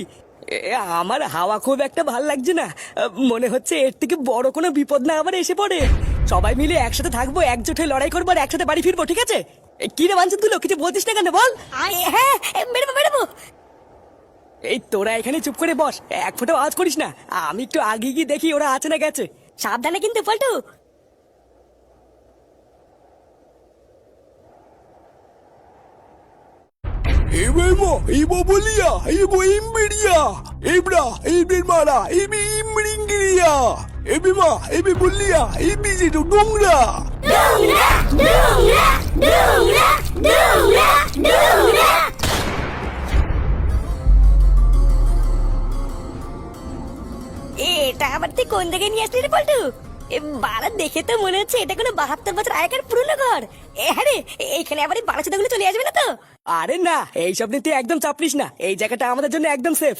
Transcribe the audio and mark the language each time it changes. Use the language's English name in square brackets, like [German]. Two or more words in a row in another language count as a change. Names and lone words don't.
[Bangla] আমার হাওয়া খুব একটা ভাল লাগছে না, মনে হচ্ছে এর থেকে বড় কোনো বিপদ না আবার এসে পড়ে। সবাই মিলে একসাথে থাকবো, একজোট হয়ে লড়াই করবো, আর একসাথে বাড়ি ফিরবো, ঠিক আছে? কি রে বাঞ্চন, তুই কিছু বলছিস না কেন বল? হ্যাঁ বেরোবো। এই তোরা এখানে চুপ করে বস, এক ফোঁটাও আওয়াজ করিস না, আমি একটু আগে গিয়ে দেখি ওরা আছে না গেছে। সাবধানে কিন্তু পল্টু। Ebemo, ebo bolia, ebo imberia, ebra, ebir mara, ebi imringiria, ebema, ebe bolia, ebi jitu dongra. Dongra. এটা আবার তুই কোন দিকে নিয়ে আসলি রে পল্টু? বাড়া দেখে তো মনে হচ্ছে এটা কোনো 72 বছর আগেকার পুরনো ঘর। হ্যাঁ রে, এইখানে আবার এই বাড়াচোদাগুলো চলে আসবে না তো? আরে না, এইসব নিয়ে তুই একদম চাপড়িস না, এই জায়গাটা আমাদের জন্য একদম সেফ।